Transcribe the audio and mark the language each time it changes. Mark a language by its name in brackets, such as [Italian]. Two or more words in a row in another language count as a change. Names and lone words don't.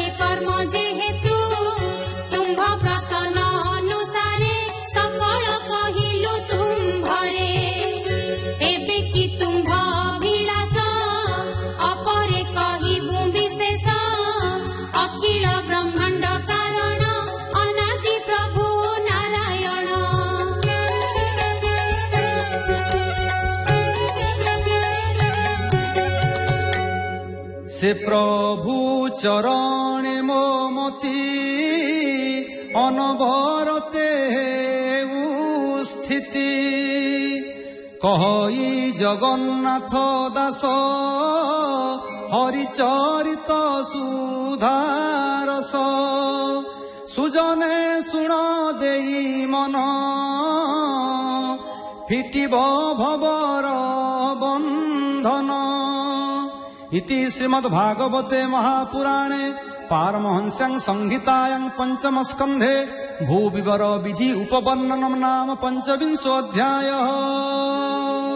[Odia] କର୍ମ ଯେହେତୁ ତୁମ୍ଭ ପ୍ରସନ୍ନ ଅନୁସାରେ ସକଳ କହିଲୁ ତୁମ୍ଭରେ ଏବେ କି ତୁମ୍ଭ ଅଭିଳାଷ ଅପରେ କହିବୁ ବିଶେଷ ଅଖିଳ ବ୍ରହ୍ମାଣ୍ଡ କାରଣ ଅନାଦି ପ୍ରଭୁ ନାରାୟଣ ସେ ପ୍ରଭୁ ଚରଣେ ମୋ ମତି ଅନବରତେ ସ୍ଥିତି କହି ଜଗନ୍ନାଥ ଦାସ ହରିଚରିତ ସୁଧାରସ ସୁଜନେ ଶୁଣ ଦେଇ ମନ ଫିଟିବ ଭବର ବନ୍ଧନ [Sanskrit] इति श्रीमद्भागवते महापुराणे पारमहंस्यां संहितायां पंचम स्कंधे भूविवर विधि उपवर्णनम नाम 25 अध्यायः।